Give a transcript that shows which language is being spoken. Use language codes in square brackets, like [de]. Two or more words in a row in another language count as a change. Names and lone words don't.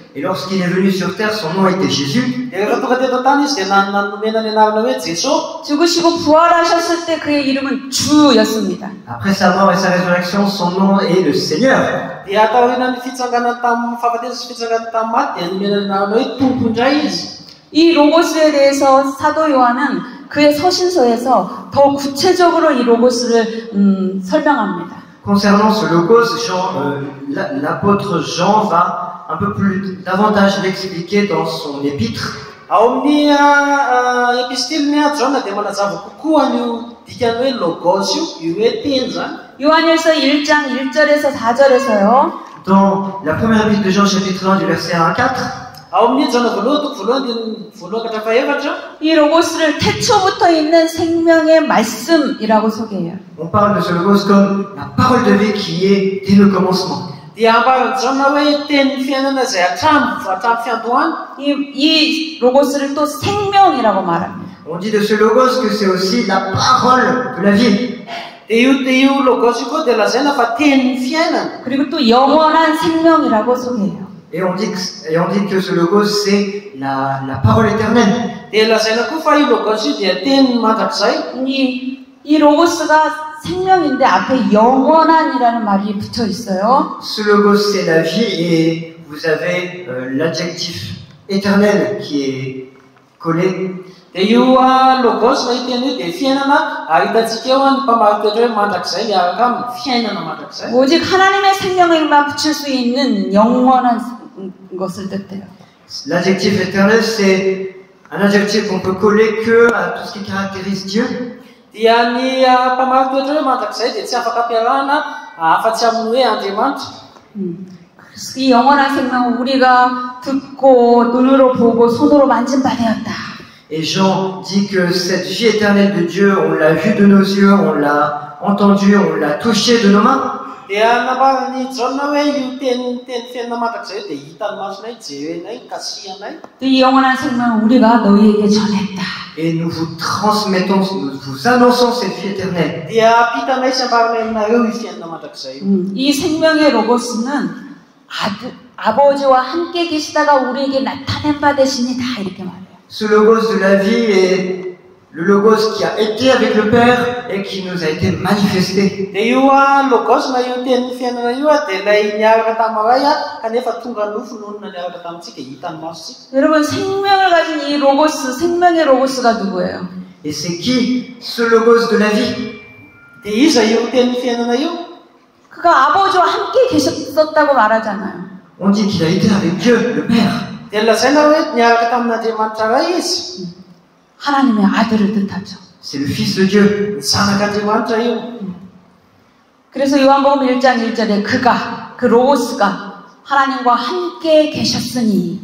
[fr] Et lorsqu'il est venu sur terre, son nom était Jésus. [mg] Dia rehefa tonga teto-tany izy dia nanomena ny anarana hoe Jesosy. [ko] 죽으시고 부활하셨을 때 그의 이름은 주였습니다. [fr] Après sa mort et sa résurrection, son nom est le Seigneur. [mg] Dia taorian'ny fitsanganany tamin'ny fahafatesana sy fitsanganany tamin'ny maty dia nomena ny anarana hoe tompondray izy. [ko] 이 로고스에 대해서 사도 요한은 그의 서신서에서 더 구체적으로 이 로고스를 설명합니다. [fr] Concernant ce logos, l'apôtre Jean va un peu plus davantage l'expliquer dans son épître. [mg] Ao amin'ny epistiliny Jaona dia manazava kokoa an'io dikany hoe logos io hoe teny zany. [ko] 요한일서 1장 1절에서 4절에서요. [fr] Dans la première épître de Jean chapitre 1 du verset 1 à 4, [mg] Ao amin'ny Jaona voalohany toko voalohany dia voalohany ka faefatra. [ko] 이 로고스를 태초부터 있는 생명의 말씀이라고 소개해요. [fr] on parle de ce logos comme la parole de vie qui est dès le commencement. [mg] Dia ambarany Jaona hoe teny fiainana izay hatramin'ny fiandohany. [ko] 이 로고스를 또 생명이라고 말합니다. [fr] On dit de ce logos que c'est aussi la parole de la vie. [mg] Dia io logos io koa dia lazaina fa teny fiainana. [ko] 그리고 또 영원한 생명이라고 소개해요. [fr] Et on dit que ce logos c'est la parole éternelle. [mg] Dia lazaina koa fa io logos io dia teny mandrakizay. [ko] 이 로고스가 생명인데 앞에 영원한이라는 말이 붙어 있어요. [fr] Ce logos c'est la vie et vous avez l'adjectif éternel qui est collé. [mg] Dia io logos na iteny io dia fiainana ahitantsika eo ny mpamaritra hoe mandrakizay miaraka amin'ny fiainana mandrakizay. [ko] 오직 하나님의 생명에만 붙일 수 있는 영원한 것을 뜻해요. [fr] L'adjectif éternel c'est un adjectif qu'on peut coller que à tout ce qui caractérise Dieu. [mg] Dia ny mpamaritra hoe mandrakizay dia tsy afaka ampiarahana afa-tsy amin'ny hoe Andriamanitra. [ko] 이 영원한 생명은 우리가 듣고 눈으로 보고 손으로 만진 바 되었다. [fr] Et Jean dit que cette vie éternelle de Dieu, on l'a vue de nos yeux, on l'a entendue, on l'a touchée de nos mains. [mg] Dia nambarany Jaona hoe io teny fiainana mandrakizay dia hitan'ny masonay, jerenay, kasihanay. [ko] 이 영원한 생명은 우리가 너희에게 전했다. [fr] Et nous vous transmettons, nous vous annonçons cette vie éternelle. [mg] Dia ampitanay sy ambaranay aminareo io fiainana mandrakizay. [ko] 이 생명의 로고스는 아버지와 함께 계시다가 우리에게 나타낸 바 되십니다. 이렇게 말해요. [fr] Ce logos de la vie est le logos qui a été avec le Père et qui nous a été manifesté. [mg] Dia io logos na io teny fiainana io dia ilay niaraka tamin'ny ray kanefa tonga nofo noho ny niaraka tamintsika hitan'ny masontsika. [ko] 여러분 생명을 가진 이 로고스, 생명의 로고스가 누구예요? [fr] Et c'est qui ce logos de la vie? [mg] Dia iza io teny fiainana io? [ko] 그가 아버지와 함께 계셨었다고 말하잖아요. [fr] On dit qu'il a été avec Dieu, le Père. [mg] Dia lazaina hoe niaraka tamin'Andriamanitra ray izy. [ko] 하나님의 아들을 뜻하죠. [fr] C'est le Fils de Dieu. [mg] Ny zanak'Andriamanitra io. [ko] 그래서 요한복음 1장 1절에 그가, 그 로고스가 하나님과 함께 계셨으니.